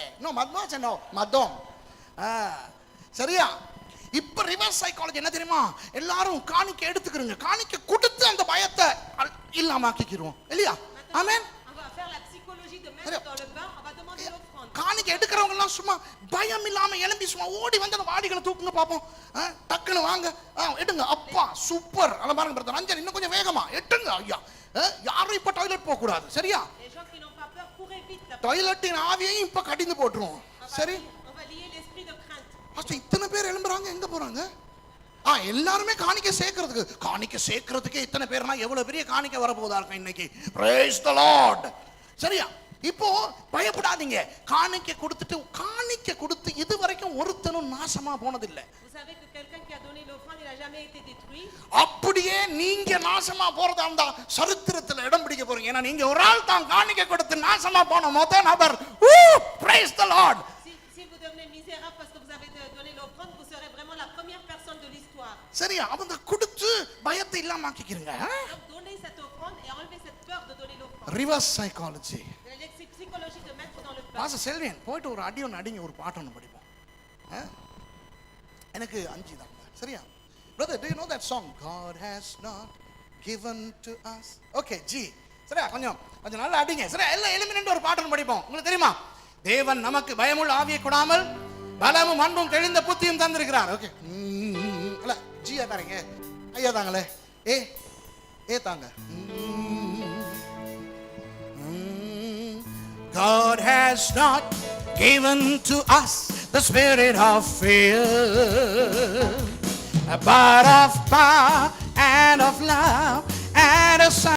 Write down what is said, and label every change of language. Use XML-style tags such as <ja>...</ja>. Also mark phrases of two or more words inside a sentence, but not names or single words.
<fr>Non, mademoiselle, non, madame.</fr> <ta>சரியா? இப்ப</ta> <en>reverse psychology</en> <ta>என்ன தெரியுமா? எல்லாரும் காணிக்க எடுத்துக்கிறீங்க, காணிக்க கொடுத்து அந்த பயத்தை இல்லாமக்கிக்கிறோம் இல்லையா? ஆமென்.</ta> <fr>On va faire la psychologie de mettre dans le bain, on va demander l'offrande.</fr> <ta>காணிக்க எடுக்கிறவங்க எல்லாம் சும்மா பயம் இல்லாம எழும்பி சும்மா ஓடி வந்து அந்த வாடிகளை தூக்குங்க பாப்போம். டக்குன்னு வாங்க, எடுங்க, அப்பா சூப்பர். அத பாருங்க பிரதர் அஞ்சன், இன்னும் கொஞ்சம் வேகமா எட்டுங்க ஐயா. யாரும் இப்ப டாய்லெட் போக கூடாது சரியா?</ta> <fr>Les gens qui n'ont pas peur courez vite.</fr> <ta>டாய்லெட்டின் ஆவியையும் இப்ப கடிந்து போட்டுருவோம். சரி,</ta> <fr>On va lier l'esprit de crainte.</fr> <ta>ஃபர்ஸ்ட் இத்தனை பேர் எழும்புறாங்க, எங்க போறாங்க? எல்லாருமே காணிக்க சேர்க்கிறதுக்கு இத்தனை பேர்னா எவ்வளவு பெரிய காணிக்க வரப்போதா இருக்கும் இன்னைக்கு.</ta> <en>Praise the Lord.</en> <ta>சரியா? இப்போ பயப்படாதீங்க. காணிக்க கொடுத்து இது வரைக்கும் ஒருத்தனும் நாசமா போனதில்லை.</ta> <fr>Vous savez que quelqu'un qui a donné l'offrande, il n'a jamais été détruit.</fr> <ta>அப்படியே நீங்க நாசமா போறதா இருந்தா சரித்திரத்துல இடம் பிடிக்க போறீங்க. ஏன்னா நீங்க ஒரு ஆள் தான் காணிக்க கொடுத்து நாசமா போன மொத நபர்.</ta> <en>Praise the Lord.</en> <fr>Si vous devenez misérable parce que vous avez donné l'offrande, vous serez vraiment la première personne de l'histoire.</fr> <ta>சரியா? அவங்க கொடுத்து பயத்தை இல்லாம ஆக்கிக்கிறீங்க.</ta> <fr>Donc donnez cette offrande et enlevez cette peur de donner l'offrande.</fr> <en>reverse psychology.</en> <fr>C'est psychologie de mettre dans le bain.</fr> <ta>பாச செல்வியன் போயிட்டு ஒரு அடி ஒன்று அடிங்க, ஒரு பாட்டு ஒன்று படிப்போம். எனக்கு 5 தான் சரியா?</ta> <en>Brother, do you know that song? God has not given to us.</en> <ta>Okay, G. சரியா? கொஞ்சம் நல்லா அடிங்க. சரியா? எல்லாம் எலிமினன்ட் ஒரு பாட்டு ஒன்று படிப்போம். உங்களுக்கு தெரியுமா? தேவன் நமக்கு பயமுள்ள ஆவியை கொடாமல் பலமும் அன்பும் தெளிந்த புத்தியும் தந்திருக்கிறார். ஓகே, இல்ல ஜியா தாங்க, ஐயா தாங்களே, ஏ தாங்க.</ta> <en>God has not given to us the spirit of fear, but of power and of love and a</en>